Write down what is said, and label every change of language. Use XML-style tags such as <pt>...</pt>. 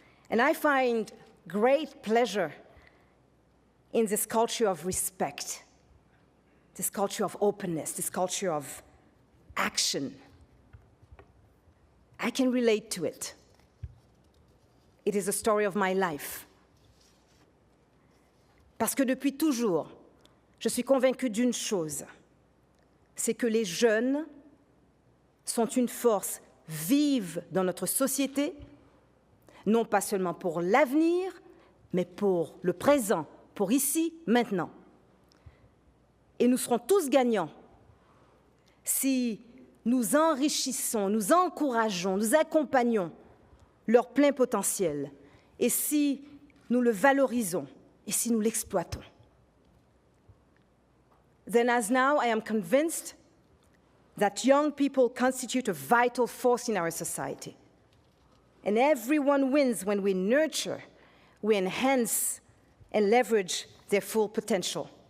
<en>And I find great pleasure in this culture of respect, this culture of openness, this culture of action. I can relate to it. It is the story of my life.</en> <fr>Parce que depuis toujours, je suis convaincue d'une chose, c'est que les jeunes sont une force vive dans notre société, non pas seulement pour l'avenir, mais pour le présent, pour ici, maintenant. Et nous serons tous gagnants si nous enrichissons, nous encourageons, nous accompagnons leur plein potentiel, et si nous le valorisons, et si nous l'exploitons.</fr> <en>Then as now, I am convinced that young people constitute a vital force in our society. And everyone wins when we nurture, we enhance, and leverage their full potential.</en>